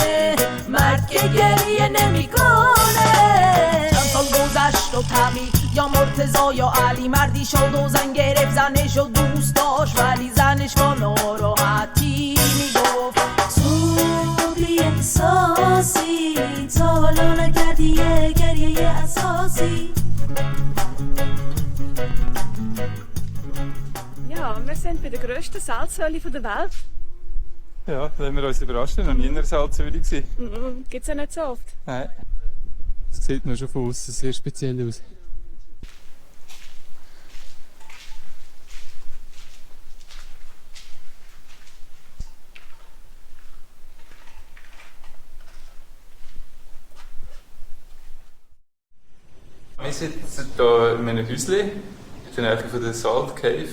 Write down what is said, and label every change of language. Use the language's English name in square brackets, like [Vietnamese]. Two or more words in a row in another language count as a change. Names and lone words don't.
[Persian] مرد که گریه نمیکنه چند سال گذشت و تمی یا مرتضی یا علی مردی شد و زن گرفت زنش و دوست داشت ولی زنش با ناراحتی میگفت تو بی احساسی تا حالا نکردی یه گریه اساسی. [German] Ja, wir sind bei der grössten Salzhöhle der Welt. Ja, wenn wir uns überraschen, noch nie in einer Salzhöhle gewesen. Gibt es ja nicht so oft. Nein. Das sieht nur schon von außen sehr speziell aus. Wir sitzen hier in einem Häuschen in der Nähe von der Salt Cave.